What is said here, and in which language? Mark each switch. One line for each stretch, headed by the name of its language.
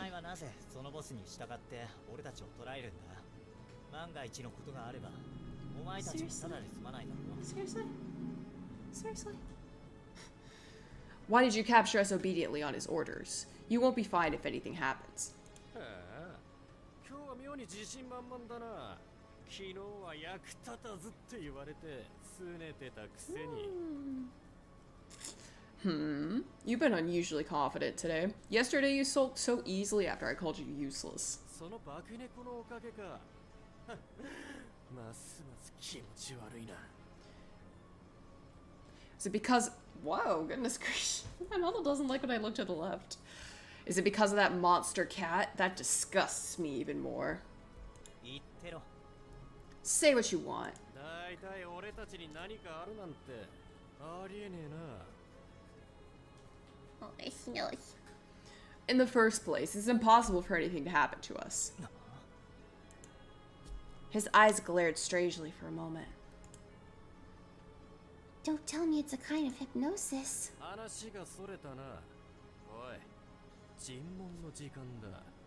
Japanese: 前はなぜそのボスに従って俺たちを捕らえるんだ万が一のことがあれば、お前たちもただで済まないだろう。
English: Seriously? Seriously? Why did you capture us obediently on his orders? You won't be fine if anything happens.
Japanese: へえ今日は妙に自信満々だな昨日は役立たずって言われて拗ねてたくせに
English: You've been unusually confident today. Yesterday you sulked so easily after I called you useless.
Japanese: その化け猫のおかげかますます気持ち悪いな
English: Is it because... Whoa, goodness gracious. My mother doesn't like when I look to the left. Is it because of that monster cat? That disgusts me even more.
Japanese: 言ってろ。
English: Say what you want.
Japanese: だいたい俺たちに何かあるなんてありえねえな
English: Oh, it's nice. In the first place, it's impossible for anything to happen to us. His eyes glared strangely for a moment. Don't tell me it's a kind of hypnosis.
Japanese: 話がそれたなおい尋問の時間だ